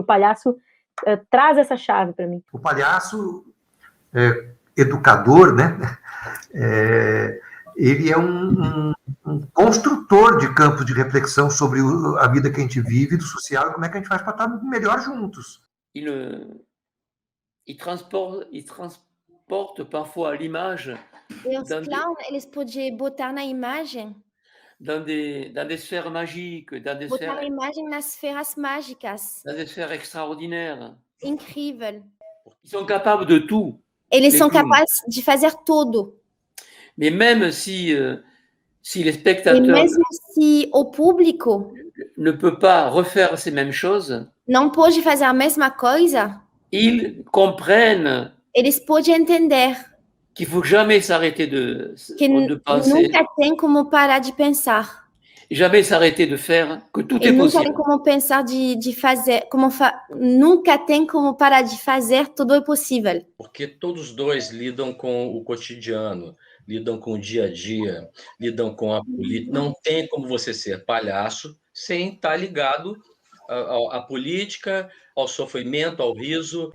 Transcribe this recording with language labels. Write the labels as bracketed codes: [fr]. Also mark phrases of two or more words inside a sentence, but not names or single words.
[pt] E o palhaço traz essa chave para mim. O palhaço, educador, né? Ele é um construtor de campos de reflexão sobre a vida que a gente vive, do social, e como é que a gente faz para estar melhor juntos. [fr] Il transporte parfois l'image. [pt] E os clowns, eles podiam botar na imagem. [fr] Dans des sphères magiques, [pt] botar a imagem nas esferas mágicas. [fr] Dans des sphères extraordinaires. [pt] Incrível. [fr] Ils sont capables de tout. [pt] Eles são capazes de fazer tudo. [fr] Mais même si les spectateurs [pt] e mesmo se o público [fr] ne peut pas refaire ces mêmes choses, [pt] não pode fazer a mesma coisa, [fr] ils comprennent [pt] eles podem entender [fr] qu'il faut jamais s'arrêter de penser. [pt] Nunca tem como parar de pensar. [fr] Jamais s'arrêter de faire, que tout est [pt] nunca [fr] possible. [pt] Tem como pensar de fazer, nunca tem como parar de fazer, tudo é possível. Porque todos os dois lidam com o cotidiano, lidam com o dia a dia, lidam com a política. Não tem como você ser palhaço sem estar ligado à política, ao sofrimento, ao riso.